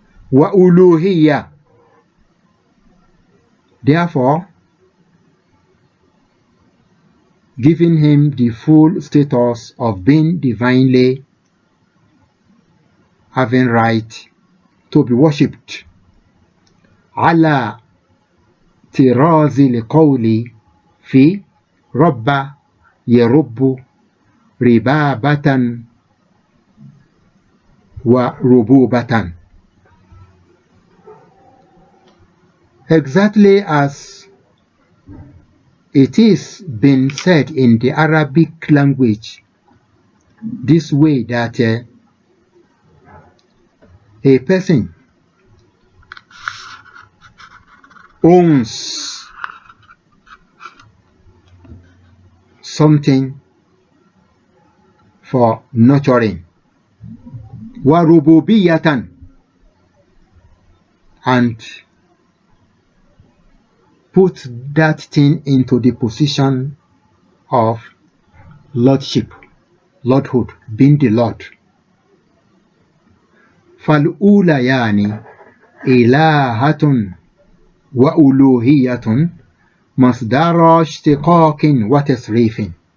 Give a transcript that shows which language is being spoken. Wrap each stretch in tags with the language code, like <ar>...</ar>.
<ar>Wa uluhiyya.</ar> <en>Therefore, giving him the full status of being divinely having right to be worshipped.</en> <ar>على طراز القول في رب يرب ربابة وربوبة.</ar> <en>Exactly as it is been said in the Arabic language this way, that a person owns something for nurturing, warububiyatan, and put that thing into the position of lordship, lordhood, being the Lord.</en> <ar>فالأوليان إلهة وألوهية مصدر اشتقاق وتصريف.</ar>